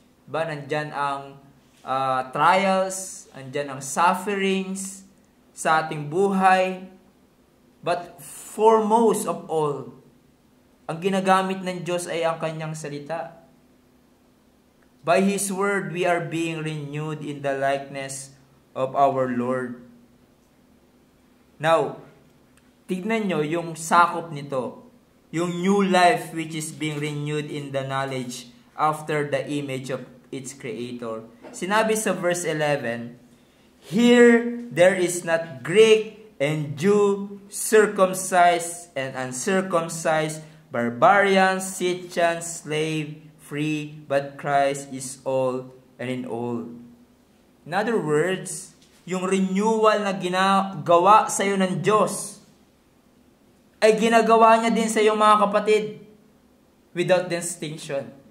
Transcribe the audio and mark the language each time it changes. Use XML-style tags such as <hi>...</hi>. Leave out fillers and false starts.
<tl>Nandyan ang trials, andyan ang sufferings sa ating buhay.</tl> <en>But foremost of all,</en> <tl>ang ginagamit ng Diyos ay ang Kanyang salita.</tl> <en>By His Word, we are being renewed in the likeness of our Lord.</en> <tl>Now, tignan nyo yung sakop nito.</tl> <en>Yung new life which is being renewed in the knowledge after the image of its Creator.</en> <tl>Sinabi sa</tl> <en>verse 11, here there is not Greek and Jew, circumcised and uncircumcised, barbarian, Scythian, slave, free, but Christ is all and in all. In other words,</en> <tl>yung renewal na ginagawa sa iyo ng Diyos ay ginagawa niya din sa iyong mga kapatid</tl> <en>without distinction.</en>